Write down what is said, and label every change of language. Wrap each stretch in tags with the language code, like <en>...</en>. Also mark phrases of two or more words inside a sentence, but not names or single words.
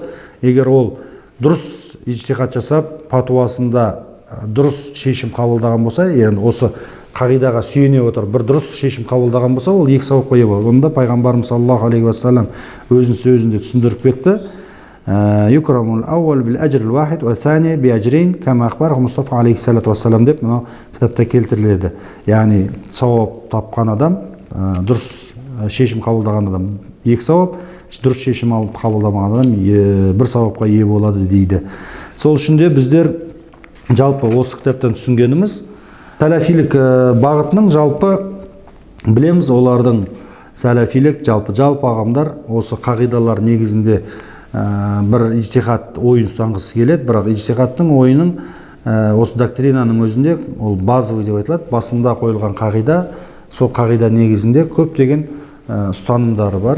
<kk>Егер ол дұрыс ижтихад жасап, патуасында дұрыс шешім қабылдаған болса, яғни осы қағидаға сүйене отырып бір дұрыс шешім қабылдаған болса, ол 2 сауапқа ие болады. Онда пайғамбарымыз</kk> <ar>صلى الله عليه وسلم</ar> <kk>өзінің сөзінде түсіндіріп кетті.</kk> <ar>يكرم الأول بالأجر الواحد والثاني بأجرين كما أخبره المصطفى عليه الصلاة والسلام деп мынау кітапта келтіріледі.</ar> <kk>Яғни сауап тапқан адам, дұрыс шешім қабылдаған адам 2 сауап, дұрыс шешім қабылдамаған адам 1 сауапқа ие болады дейді. Сол үшін де біздер жалпы осы кітаптан түсінгеніміз, сәләфилік бағытының жалпы білеміз, олардың сәләфилік жалпы ағымдар осы қағидалар негізінде бір ижтихад ойын ұстанғысы келеді, бірақ ижтихадтың ойының осы доктринаның өзінде ол базовый деп айтылады, басында қойылған қағида, сол қағида негізінде көптеген ұстанымдары бар.</kk>